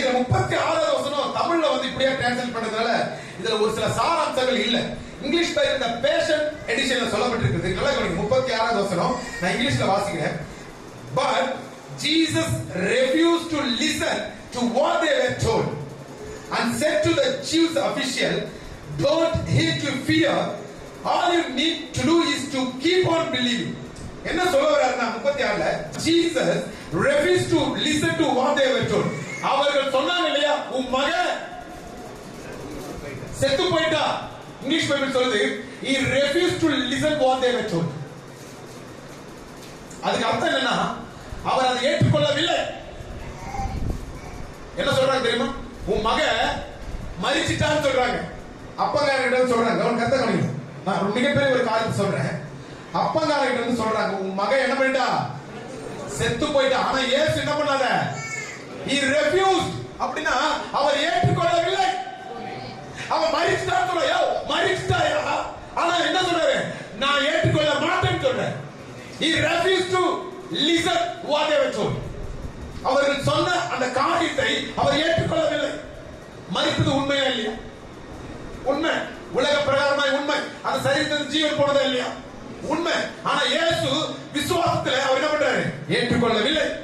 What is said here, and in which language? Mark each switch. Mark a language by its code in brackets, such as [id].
[ta] இதுல 36வது வசனம் தமிழ்ல வந்து இப்படியே டிரான்ஸ்லேட் பண்ணதுனால இதுல ஒரு சில சாராம்சங்கள் இல்ல. இங்கிலீஷ்ல இருந்த பேஷன் எடிஷன்ல சொல்லப்பட்டிருக்கு. நல்லா கவனிங்க. 36வது வசனம் நான் இங்கிலீஷ்ல வாசிக்கிறேன். [en] But Jesus refused to listen to what they were told and said to the Jews official, don't heed to fear. All you need to do is to keep on believing. [ta] என்ன சொல்ல வராருன்னா 36ல [en] Jesus refused to listen to what they were told. [ta] அவர்கள் சொன்னாங்க இல்லையா, உன் மகன் செத்து போயிட்டா. இங்கிலீஷ் பைபிள் சொல்லுது [en] he refused to listen what they were told. [ta] அதுக்கு அர்த்தம் என்னன்னா, அவர் அதை ஏற்றுக்கொள்ளவில்லை. என்ன சொல்றாங்க தெரியுமா, உன் மகன் மரிச்சிட்டான்னு சொல்றாங்க. அப்பங்காரங்கிட்ட சொல்றாங்க. அவன் கத்த கவனிங்க. நான் மிகப்பெரிய ஒரு காரியத்தை சொல்றேன். அப்பங்காரங்கிட்ட வந்து சொல்றாங்க, உன் மகன் என்ன பண்ணிட்டா, செத்து போயிட்டா. ஆனா இயேசு என்ன பண்ணாத, [en] he refused. [ta] அப்படின்னா அவர் ஏற்றுக்கொள்ளவில்லை. அவன் மரிச்சிட்டான்னு சொல்றாங்க. மரிச்சிட்டாயா? ஆனா என்ன சொல்றாரு, நான் ஏற்றுக்கொள்ள மாட்டேன்னு சொல்றேன். [en] he refused to listen what they were told. [ta] அவர்கள் சொன்ன அந்த காரியத்தை அவர் ஏற்றுக்கொள்ளவில்லை. மரித்தது உண்மையா இல்லையா? உண்மை. உலக பிரகாரமாய் உண்மை. அந்த சரீரத்தின் ஜீவன் போனதா இல்லையா? உண்மை. ஆனா இயேசு விசுவாசத்துல அவர் என்ன பண்றாரு, ஏற்றுக்கொள்ளவில்லை.